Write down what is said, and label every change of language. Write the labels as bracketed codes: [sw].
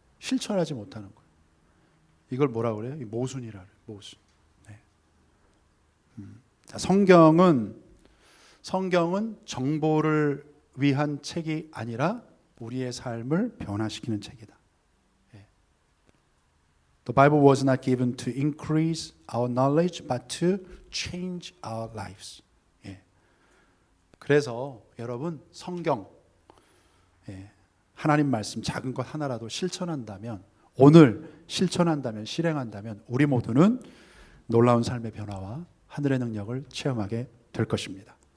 [ko] 실천하지 못하는 거예요. 이걸 뭐라 그래요? 모순이라 그래요. 모순. 자, 성경은 정보를 위한 책이 아니라 우리의 삶을 변화시키는 책이다. [en] The Bible was not given to increase our knowledge, but to change our lives. [ko] 그래서 여러분 성경 하나님 말씀 작은 것 하나라도 실천한다면 오늘 실천한다면, 실행한다면 우리 모두는 놀라운 삶의 변화와 하늘의 능력을 체험하게 될 것입니다.